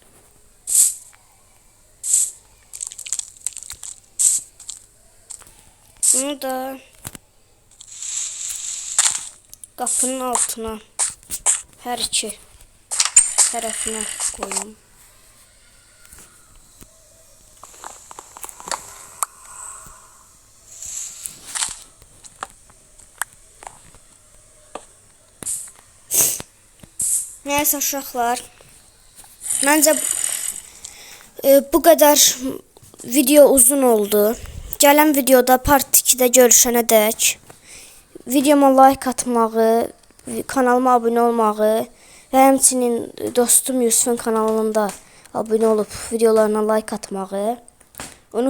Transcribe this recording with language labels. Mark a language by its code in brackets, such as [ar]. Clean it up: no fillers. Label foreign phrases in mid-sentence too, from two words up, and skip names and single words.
[tr] Bunu da kapının altına her iki tarafına koyayım. [az] Neyse uşaqlar, məncə bu qədər video uzun oldu. Gələn videoda part 2-də görüşənə dək videoma like atmağı, kanalıma abunə olmağı və həmçinin dostum Yusufun kanalında abunə olub videolarına like atmağı unutmayın.